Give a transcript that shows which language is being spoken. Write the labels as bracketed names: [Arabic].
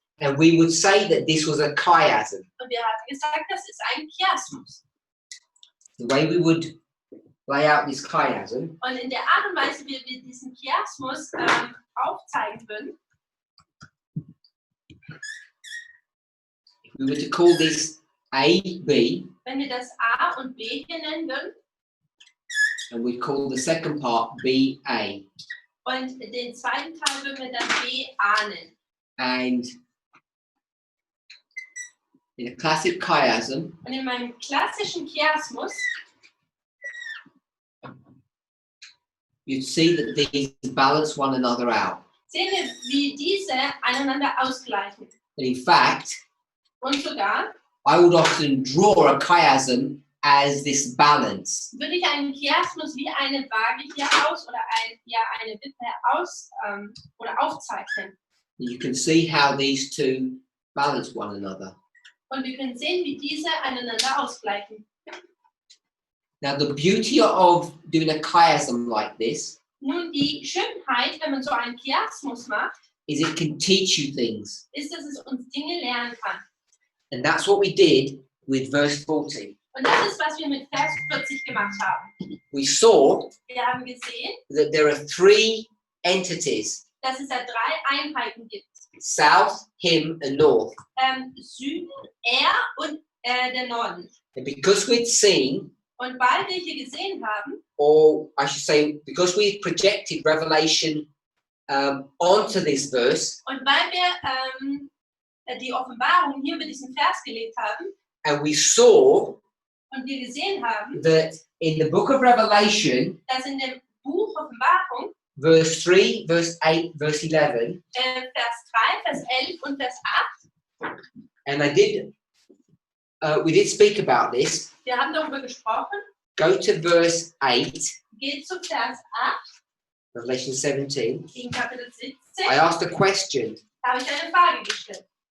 [English] and we would say that this was a chiasm. [German] und wir haben gesagt, das ist ein Chiasmus. [English] The way we would lay out this chiasm [German] Und in der Art und Weise, wie wir diesen Chiasmus aufzeigen würden, [English] if we were to call this A, B, [German] wenn wir das A und B hier nennen würden [English] and we'd call the second part B, A. [German] und den zweiten Teil würden wir dann B, A nennen. [English] And in a classic chiasm, [German] Und in meinem klassischen Chiasmus [English] you'd see that these balance one another out. [German] sehen wir, wie diese einander ausgleichen. [English] And in fact, [German] Und sogar [English] I would often draw a chiasm as this balance. [German] würde ich einen Chiasmus wie eine Waage hier aus oder eine Wippe aufzeichnen. [English] You can see how these two balance one another. [German] Und wir können sehen, wie diese einander ausgleichen. [English] Now, the beauty of doing a chiasm like this [German] Nun, die Schönheit, wenn man so einen Chiasmus macht, [English] is it can teach you things. [German] ist, dass es uns Dinge lernen kann. [English] And that's what we did with verse 40. [German] Und das ist, was wir mit Vers 40 gemacht haben. [English] We saw [German] Wir haben gesehen, [English] that there are three entities, [German] dass es da 3 Einheiten gibt. [English] south, him, and north. [German] Süden, und der Norden. [English] And because we'd seen, [German] Und weil wir hier gesehen haben, [English] or I should say, because we projected Revelation onto this verse, [German] und weil wir die Offenbarung hier mit diesem Vers gelegt haben, [English] and we saw [German] und wir gesehen haben, [English] that in the book of Revelation, [German] dass in dem Buch Offenbarung, [English] verse 3, verse 8, verse 11, [German] Vers 3, Vers 11 und Vers 8, [English] and we did speak about this. [German] wir haben darüber gesprochen, [English] Go to verse 8, [German] geht zu Vers 8, [English] Revelation 17. [German] in Kapitel 17, [English] I asked a question. [German] da habe ich eine Frage gestellt.